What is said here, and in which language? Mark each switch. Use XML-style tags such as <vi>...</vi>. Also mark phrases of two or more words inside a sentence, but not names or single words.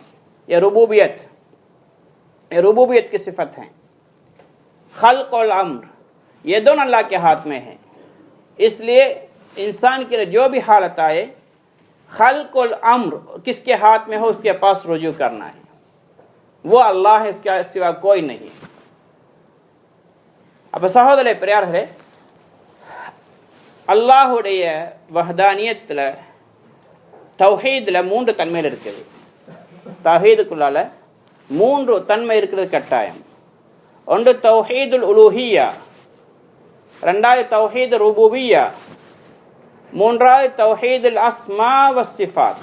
<ur>یہ ربوبیت کی صفت ہیں، خلق اور امر، یہ دونوں اللہ کے ہاتھ میں ہیں۔ اس لیے انسان کے لیے جو بھی حالت آئے، خلق اور امر کس کے ہاتھ میں ہو اس کے پاس رجوع کرنا ہے، وہ اللہ ہے، اس کے سوا کوئی نہیں۔</ur> <ta>اب</ta> <ml>സഹോദരരെ പ്രിയരെ,</ml> <ta>அல்லாஹ்வுடைய வஹ்தானியத்தில் தௌஹீதில் 3 தன்மைகள் இருக்குது। தௌஹீதுக்குள்ளால 3 தன்மை இருக்கிறது கட்டாயம். ஒன்று தௌஹீதுல் உலூஹியா, ரெண்டாவது தௌஹீது ருபூபியா, மூன்றாவது தௌஹீதுல் அஸ்மா வஸ்ஸிஃபாத்.</ta>